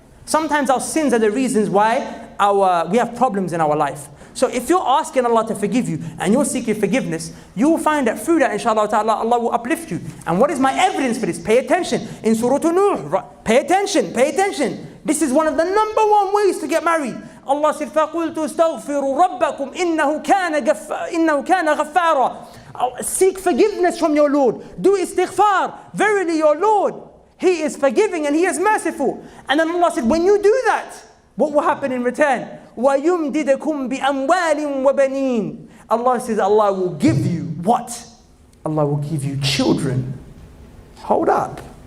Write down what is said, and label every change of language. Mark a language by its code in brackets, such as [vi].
[en] Sometimes our sins are the reasons why we have problems in our life. So if you're asking Allah to forgive you and you're seeking forgiveness, you will find that through that, inshallah ta'ala, Allah will uplift you. And what is my evidence for this? Pay attention. In Surah Nuh, pay attention. This is one of the number one ways to get married. Allah said, [ar] فَقُلْتُ اسْتَغْفِرُوا رَبَّكُمْ إِنَّهُ كَانَ غَفَّارًا. [en] Seek forgiveness from your Lord. Do istighfar. Verily your Lord, He is forgiving and He is merciful. And then Allah said, when you do that, what will happen in return? [ar] وَيُمْدِدَكُمْ بِأَمْوَالٍ وَبَنِينَ. [en] Allah says, Allah will give you what? Allah will give you children. Hold up.